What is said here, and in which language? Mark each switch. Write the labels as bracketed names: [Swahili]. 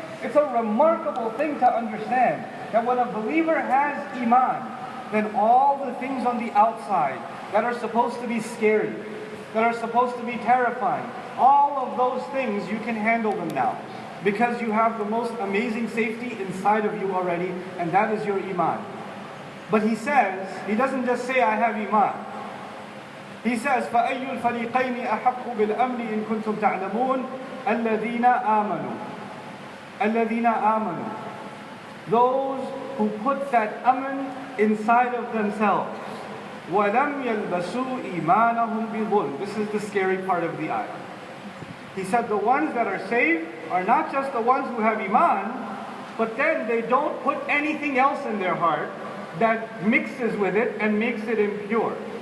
[English] It's a remarkable thing to understand that when a believer has Iman, then all the things on the outside that are supposed to be scary, that are supposed to be terrifying, all of those things you can handle them now. Because you have the most amazing safety inside of you already, and that is your Iman. But he says, he doesn't just say, I have Iman. He says, [Arabic] فَأَيُّ الْفَرِيقَيْنِ أَحَقُّ بِالْأَمْنِ إِن كُنتُمْ تَعْلَمُونَ الَّذِينَ آمَنُوا. الَّذِينَ آمَنُوا. [English] Those who put that aman inside of themselves. [Arabic] وَلَمْ يَلْبَسُوا إِيمَانَهُمْ بِظُلْمٍ. [English] This is the scary part of the ayah. He said the ones that are saved are not just the ones who have Iman, but then they don't put anything else in their heart that mixes with it and makes it impure.